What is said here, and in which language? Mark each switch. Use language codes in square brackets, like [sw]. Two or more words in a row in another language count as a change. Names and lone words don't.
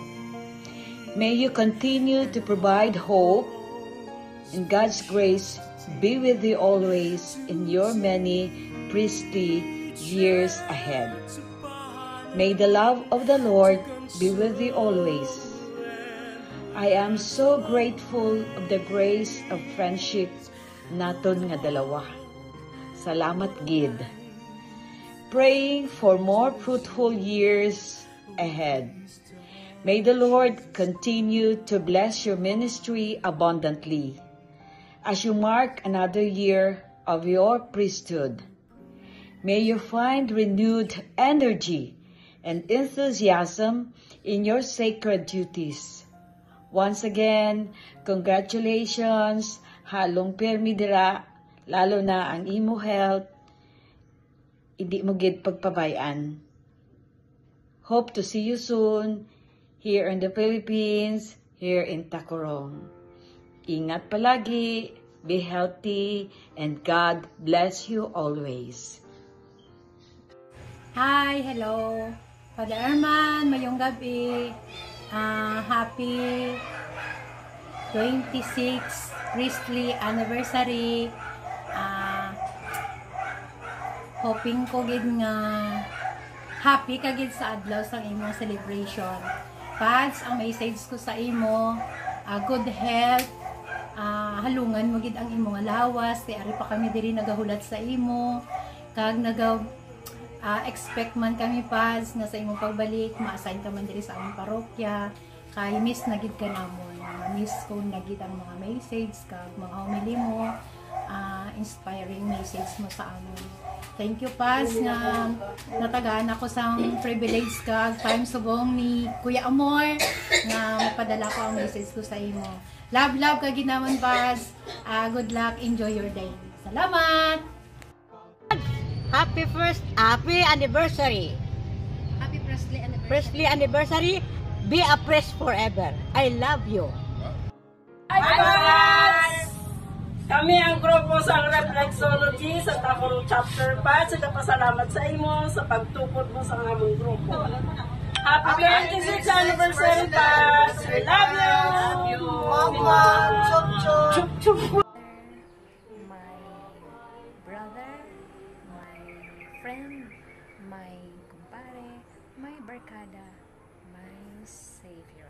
[en] May you continue to provide hope, and God's grace be with you always in your many priestly years ahead. May the love of the Lord be with you always. I am so grateful of the grace of friendship [hil] naton nga dalawa. Salamat gid. [en] Praying for more fruitful years ahead. May the Lord continue to bless your ministry abundantly as you mark another year of your priesthood. May you find renewed energy and enthusiasm in your sacred duties. Once again, congratulations, [hil] halong permi dira, lalo na ang imo health, hindi mo gid pagpabayaan. [en] Hope to see you soon here in the Philippines, here in Tacurong. [tl] Ingat palagi, [en] be healthy, and God bless you always. Hi, hello. Father Arman, [hil] mayong gabi. [en] Happy 26th priestly anniversary. [hil] Hoping ko gid nga happy ka gid sa adlaw sang imong celebration. Pads, ang message ko sa imo, [en] good health, [hil] halungan mo gid ang imong lawas, kay ari pa kami diri nagahulat sa imo, kag expect man kami Pads nga sa imong pagbalik, ma-assign ka man diri sa among parokya, kay miss na gid ka namon. Miss ko na gid ang mga message kag mga homily mo, [en] inspiring message [tl] mo sa amin. [en] Thank you, [hil] Paz, nga natagaan ako sa privilege ka time subong ni Kuya Amor nga mapadala ko ang message ko sa imo. Love, love ka ginaman, Paz. [en] Good luck. Enjoy your day. Salamat! Happy anniversary. Happy Presley anniversary. Presley anniversary. Be a priest forever. I love you. Hi, guys! [hil] Kami ang grupo sa Reflexology sa Tacurong Chapter 5. Nagpasalamat sa imo sa pagtupod mo sa aming grupo. [en] Happy 26th anniversary, Paz! We love you! Mama! Chup chup! My brother, my friend, my kumpare, my barkada, my savior.